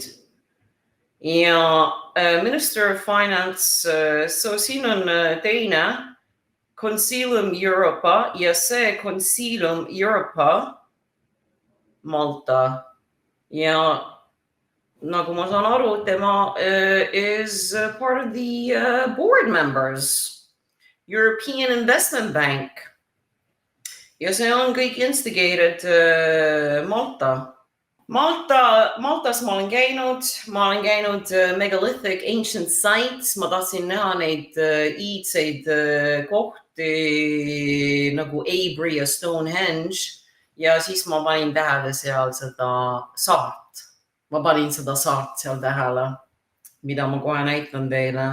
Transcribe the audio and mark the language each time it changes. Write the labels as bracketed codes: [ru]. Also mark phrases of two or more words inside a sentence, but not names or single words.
[et] Ja [en] Minister of Finance, [et] so siin on teine, Consilium Europa ja see Consilium Europa Malta. Ja nagu ma saan aru, tema [en] is part of the board members, [et] European Investment Bank. Ja see on kõik instigated Malta. Maltas ma olen käinud [en] megalithic ancient sites, [et] ma tahtsin näha neid iidseid kohti nagu Avery ja Stonehenge ja siis ma panin tähele seal seda saart. Ma panin seda saart seal tähele, mida ma kohe näitan teile.